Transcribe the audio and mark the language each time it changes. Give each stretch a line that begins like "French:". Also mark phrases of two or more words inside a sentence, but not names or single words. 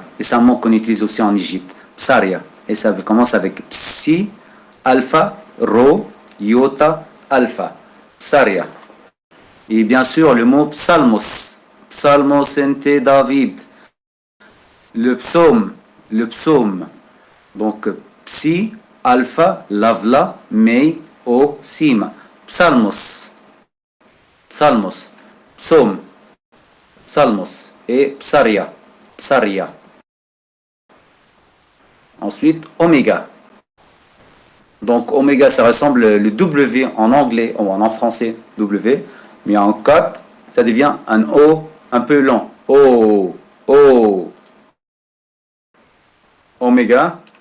French: Et c'est un mot qu'on utilise aussi en Égypte, psaria. Et ça commence avec psi, alpha, rho, iota, alpha. Psaria. Et bien sûr, le mot psalmos.
Coptic: Psalmos ente David. Le psaume.
French: Donc, psi, alpha, lavla, mei, o, sima. Psalmos. Psaume. Psalmos. Et psaria. Ensuite, oméga. Donc, oméga, ça ressemble le W en anglais ou en français, W. Mais en copte, ça devient un O un peu long. O. Oméga.